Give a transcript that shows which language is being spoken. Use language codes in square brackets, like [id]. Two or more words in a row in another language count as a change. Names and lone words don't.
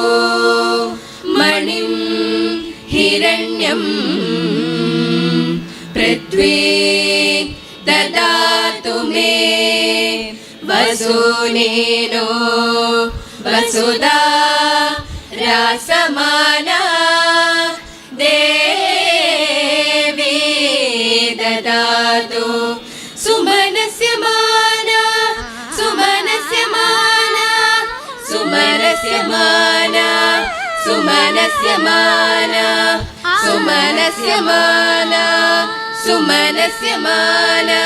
[sa] मणिं हिरण्यं पृथ्वी ददातु मे वसुनेनो वसुधा रासमाना देवी ददातु सुमनस्य माना सुमनस्य माना सुमनस्य സുമനസ്യ മാന സുമനസ്യ മാന സുമനസ്യ മാന സുമനസ്യ മാന